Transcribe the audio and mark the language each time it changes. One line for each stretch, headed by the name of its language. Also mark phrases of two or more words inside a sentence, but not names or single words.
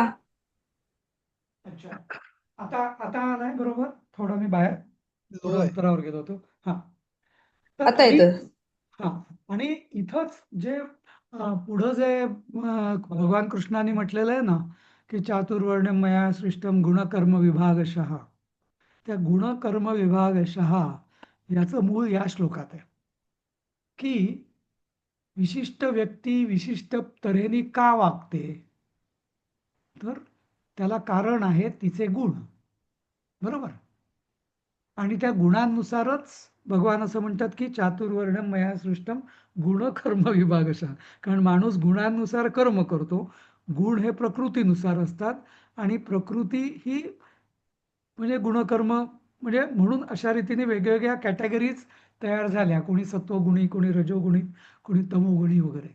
Marathi: अच्छा. आता आता आलाय बरोबर? थोडं मी बाहेर लो थोडं आहे. अंतरावर गेलो होतो. हां. तर आता आणि येतोय. हां. आणि इथंच जे पुढं जे भगवान कृष्णाने म्हटलेलं आहे ना, की
Sanskrit: चातुर्वर्ण्यं मया सृष्टं गुणकर्म विभागशः.
Marathi: त्या
Sanskrit: गुणकर्म विभागशः
Marathi: याचं मूळ या श्लोकात आहे, की विशिष्ट व्यक्ती विशिष्ट तऱ्हेने का वागते? तर त्याला कारण आहे तिचे गुण. बरोबर? आणि त्या गुणांनुसारच भगवान असं म्हणतात की
Sanskrit: चातुर्वर्ण्यं मया सृष्टं गुणकर्म विभागशः.
Marathi: कारण माणूस गुणांनुसार कर्म करतो. गुण हे प्रकृतीनुसार असतात आणि प्रकृती ही म्हणजे गुणकर्म म्हणजे म्हणून अशा रीतीने वेगवेगळ्या कॅटेगरीज तयार झाल्या. कोणी सत्वगुणी, कोणी रजोगुणी, कोणी तमोगुणी वगैरे.